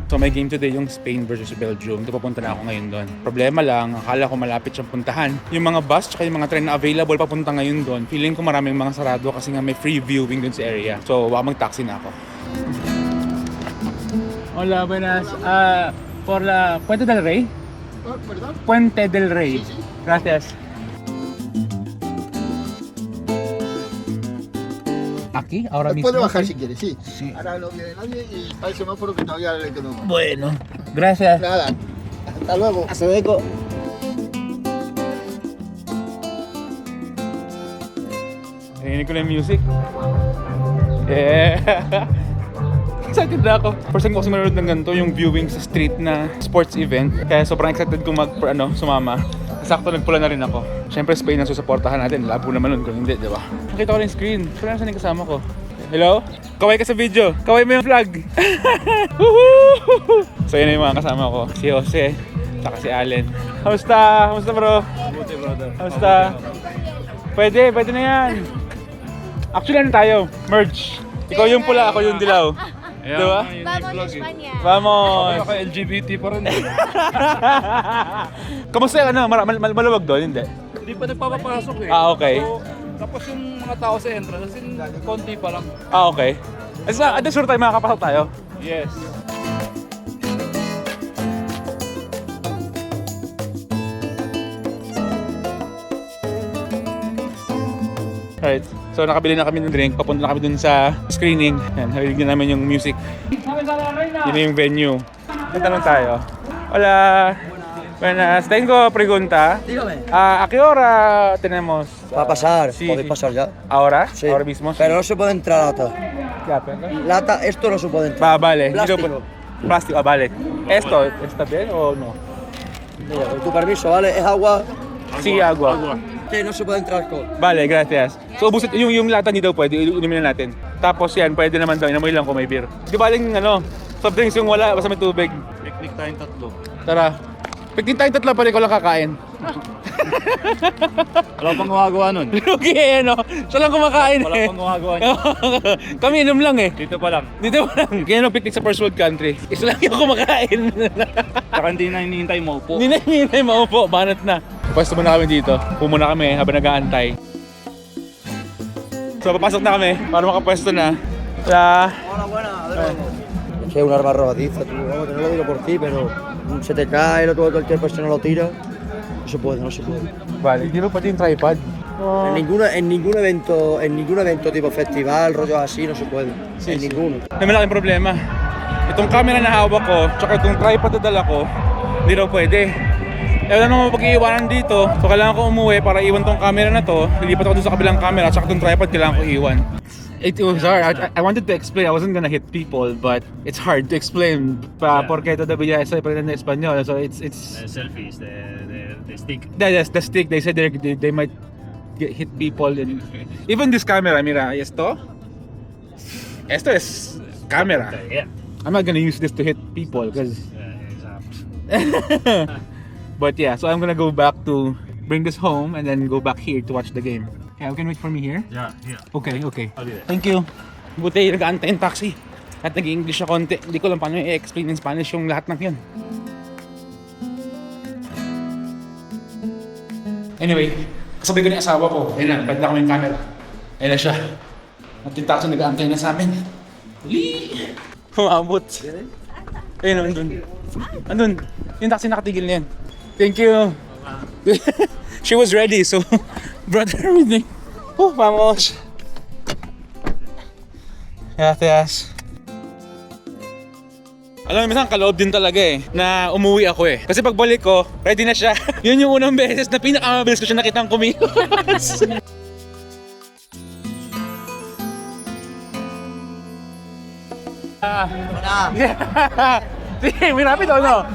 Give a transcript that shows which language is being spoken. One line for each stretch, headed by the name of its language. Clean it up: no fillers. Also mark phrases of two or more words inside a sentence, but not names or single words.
Filipino: may game today yung Spain versus Belgium. Papunta na ako ngayon doon. Problema lang, akala ko malapit siyang puntahan. Yung mga bus tsaka yung mga train na available papunta ngayon doon, feeling ko maraming mga sarado kasi nga may
English: free viewing
Filipino: dun sa area. So, baka mag-taxi na ako.
Spanish: Hola, buenas. Por la Puente del Rey? Puente del Rey. Gracias. Aquí, ahora mismo. Puede bajar si quiere, sí. Sí. Ahora no viene nadie y para el semáforo que todavía le quedó. Bueno, gracias. Nada, hasta luego. Hasta luego.
Filipino: Narinig ko na yung music. Yeah. Excited na ako.
English: First time
Filipino: ko kasi manonood ng ganito, yung viewing sa street na
English: sports event.
Filipino: Kaya sobrang excited kong sumama. Sakto nagpula na rin ako. Siyempre Spain ang susuportahan natin. Labo naman nun kung hindi, di ba? Nakita ko rin yung screen. Pero nasan yung kasama ko? Hello? Kaway ka sa video. Kaway mo yung flag. So yun na yung mga kasama ko. Si Jose, saka si Allen. Kamusta? Kamusta bro? Buti brother. Kamusta? Pwede na yan. Actually ano tayo? Merge. Ikaw yung pula, ako yung dilaw. Ayan, Diba?
Spanish: Vamos España. Vamos!
Filipino: Ako LGBT pa rin. Kamusta yung ano? Maluwag doon? Hindi? Hindi pa nagpapapasok eh. Ah, okay. So, tapos yung mga tao sa entrance, konti pa lang. Ah, okay. At sure tayo makakapasok tayo? Yes. Alright. So nakabili na kami ng drink, papunta na kami dun sa screening. Yan, narinig na namin yung music. Yun na yung venue. Tanong tayo.
Spanish: Hola. Buenas. Tengo pregunta. Dígame. ¿A qué hora tenemos? Va a pasar, Sí, podéis sí. pasar ya. ¿Ahora? Sí. Ahora mismo. Pero no se puede entrar lata. Ya, pero... Lata, esto no se puede entrar. vale. Plástico. Plástico, vale. ¿Esto está bien o no? Mira, con tu permiso, ¿vale? Es agua. Sí, agua. Que no se puede entrar alcohol. Vale, gracias.
Filipino: So, ubusin, yung lata ni daw pwede, inumin na natin. Tapos yan, pwede naman daw, inamoy lang kung may beer. Di ba yung
English: soft drinks
Filipino: yung wala, basta may tubig. Picnic tayong tatlo. Tara. Pagtin tayong tatlo pa rin ko lang kakain. Wala pang gumagawa nun. Lugi eh, no? Siya lang kumakain Wala eh. pang gumagawa niya. Kami inom lang eh. Dito pa lang. Dito pa lang. Kaya picnic sa
English: first world country.
Filipino: Isa lang yung kumakain. Saka hindi na hinihintay mo po. Hindi na hinihintay maupo, banat na. Pwesto muna kami dito. Pumuna kami habang nag-aantay. So papasok na kami para makapwesto na.
Spanish: Hola, buena. Es que es un arma arrojadiza, tú. Vamos, no lo digo por ti, pero se te cae, lo todo cualquier persona lo tira. No se puede, no se puede. Vale,
Filipino: hindi ba pati yung tripod?
Spanish: En ningún evento tipo festival, rollo así, no se puede. Sí, en sí. ninguno.
Filipino: May malaking problema. Itong camera na hawak ko, tsaka itong tripod na dala ko, hindi raw pwede. Eh wala naman pag-iiwanan dito, so kailangan ko umuwi para iwan tong camera na to. Lilipat ako dun sa kabilang camera, tsaka itong tripod kailangan ko iwan.
English: It was hard. I wanted to explain. I wasn't gonna hit people, but it's hard to explain.
Spanish: Porque todavía estoy aprendiendo español,
English: so it's. Selfies, the stick. That's the stick. They said they might hit people. And even this camera,
Spanish: mira, esto es camera.
English: Yeah. I'm not gonna use this to hit people because. But yeah, so I'm gonna go back to bring this home and then go back here to watch the game. Okay, you can wait for me here. Yeah. Okay. I'll do that. Thank you.
Filipino: Buti nag-aantay yung taxi. At nag-English na konti. Hindi ko lang paano i-explain
English: in Spanish
Filipino: yung lahat ng yun. Anyway, kasabay ko na yung asawa ko. Ayun na, pwede na kami yung camera. Ayun na siya. At yung taxi nag-aantay na sa amin. Huli! Humabot. Ayun, andun. Andun. Yung taxi nakatigil na yan.
English: Thank you. She was ready, so brother everything.
Spanish: Vamos. Gracias.
Filipino: Alam mo, minsan kaloob din talaga eh, na umuwi ako eh. Kasi pagbalik ko, ready na siya. Yun yung unang beses na pinakamabilis ko siya nakitang kumilos. Sige, may rapid o no?